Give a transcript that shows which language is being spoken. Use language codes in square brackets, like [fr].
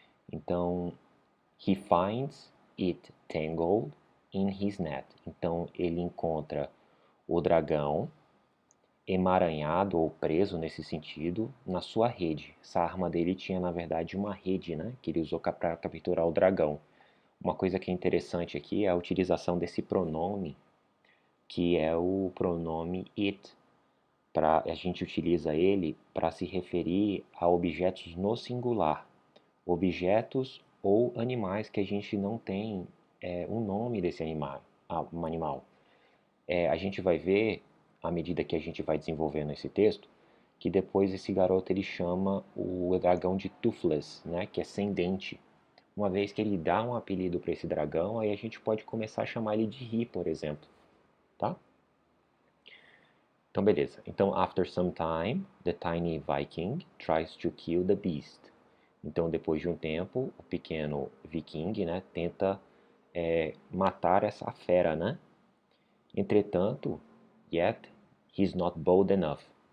[pt] Então, [en] he finds it tangled in his net. [pt] Então ele encontra o dragão emaranhado ou preso nesse sentido na sua rede. Essa arma dele tinha na verdade uma rede, né, que ele usou para capturar o dragão. Uma coisa que é interessante aqui é a utilização desse pronome, que é o pronome it. A gente utiliza ele para se referir a objetos no singular, objetos ou animais que a gente não tem um nome desse animal. Um animal. A gente vai ver, à medida que a gente vai desenvolvendo esse texto, que depois esse garoto ele chama o dragão de Toothless, né, que é sem dente. Uma vez que ele dá um apelido para esse dragão, aí a gente pode começar a chamar ele de Ri, por exemplo, tá? Então, beleza. Então, [en] after some time, the tiny Viking tries to kill the beast. [pt] Então, depois de um tempo, o pequeno viking, né, tenta matar essa fera, né? Entretanto, [en] yet he's not bold enough.